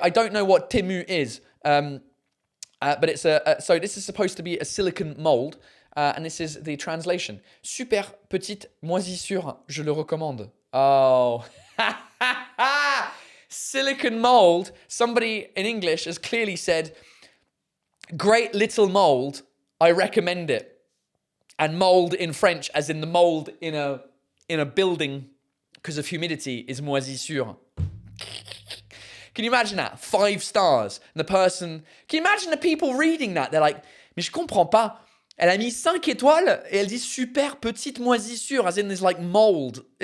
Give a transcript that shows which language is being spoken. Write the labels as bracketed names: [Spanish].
[English] I don't know what Temu is, but it's so this is supposed to be a silicone mold, and this is the translation. [French] Super petite moisissure, je le recommande. [English] Oh, silicone mold. Somebody in English has clearly said, great little mold, I recommend it. And mold in French, as in the mold in a building because of humidity, is moisissure. Can you imagine that? 5 stars. And the person... Can you imagine the people reading that? They're like, [French] mais je comprends pas. Elle a mis 5 étoiles et elle dit super petite moisissure, [English] as in there's like mold.